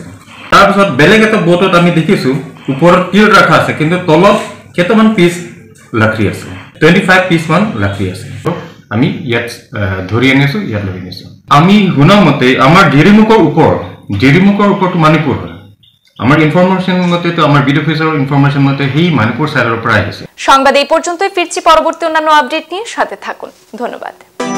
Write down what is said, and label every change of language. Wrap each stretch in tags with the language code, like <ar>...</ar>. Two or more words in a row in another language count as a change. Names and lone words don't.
<as>তাৰপিছত বেলেগ এটা বোটত আমি দেখিছো ওপৰত টিৰ ৰখা আছে, কিন্তু তলত কেইটামান পিচ লাকড়ি আছে, 25 পিচ মান লাকড়ি আছে। আমি ইয়াত ধৰি আনিছো, ইয়াত লৈ আনিছো। আমি শুনা মতে আমাৰ জিৰিমুখৰ ওপৰতো মণিপুৰ হয়।</as> <bn>আমার ইনফরমেশন মতে তো আমার</bn> <en>video officer</en> <bn>ইনফরমেশন মতে হি মণিপুর সাইডের উপর আহিছে। সংবাদ এই পর্যন্তই, ফিরছি পরবর্তী অন্যান্য আপডেট নিয়ে, সাথে থাকুন। ধন্যবাদ।</bn>